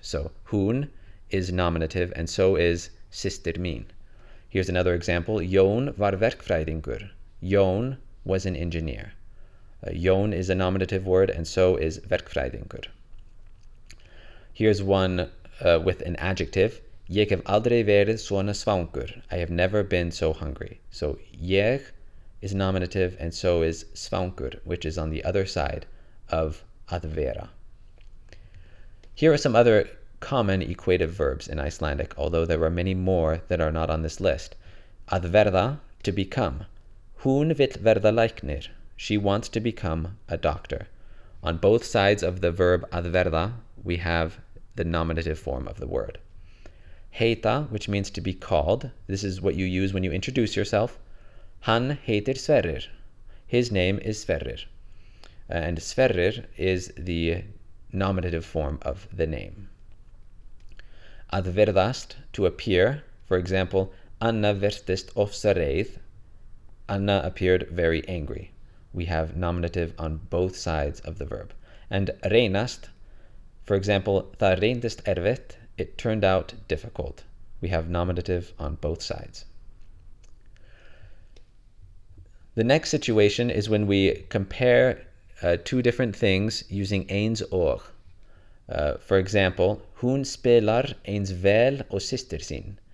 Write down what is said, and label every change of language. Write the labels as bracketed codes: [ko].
[en] So hún is nominative, and so is systir mín. Here's another example. [is] Jón var verkfræðingur. [en] Jón was an engineer. Jón is a nominative word, and so is verkfræðingur. Here's one with an adjective. [is] Ég hef aldrei verið svona svangur. [en] I have never been so hungry. So ég is nominative, and so is svangur, which is on the other side of að vera. Here are some other common equative verbs in Icelandic, although there are many more that are not on this list. [is] Að verða, [en] to become. [is] Hún vill verða læknir. [en] She wants to become a doctor. On both sides of the verb að verða, we have the nominative form of the word. Heita, which means to be called. This is what you use when you introduce yourself. [is] Hann heitir Sverrir. [en] His name is Sverrir. And Sverrir is the nominative form of the name. [is] Að verðast, [en] to appear. For example, [is] Anna virtist ofsa reið. [en] Anna appeared very angry. We have nominative on both sides of the verb. [is] And reynast, [en] for example, [is] það reyndist erfitt. [en] It turned out difficult. We have nominative on both sides. The next situation is when we compare two different things using eins og. For example, [is] hún spelar eins vel og systir sín.